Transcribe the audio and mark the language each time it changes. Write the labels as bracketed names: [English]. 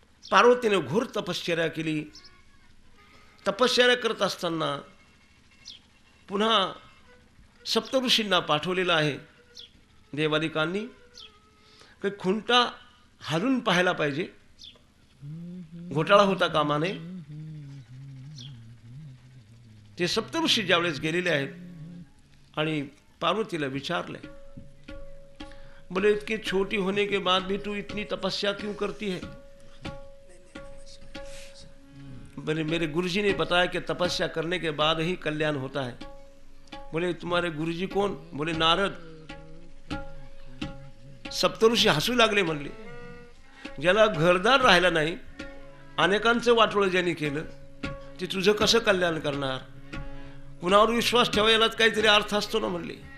[Marathi] पार्वतीने घोर तपश्चर्या केली. तपश्चर्या करत असताना पुन्हा सप्तऋषींना पाठवलेलं आहे देवादिकांनी, काही खुंटा हालून पाहायला पाहिजे, घोटाळा होता कामा नये. ते सप्तऋषी ज्यावेळेस गेलेले आहेत आणि पार्वतीला विचारले, [Hindi] बोले इतनी छोटी होने के बाद भी तू इतनी तपस्या क्यों करती है? बोले मेरे गुरुजी ने बताया कि तपस्या करने के बाद ही कल्याण होता है. बोले तुम्हारे गुरुजी कौन? बोले नारद. [Marathi] सप्तऋषी हसू लागले, म्हणले ज्याला घरदार राहिला नाही, अनेकांचं वाटोळं ज्यांनी केलं, ते तुझं कसं कल्याण करणार? कुणावर विश्वास ठेवायलाच काहीतरी अर्थ असतो ना, म्हणले.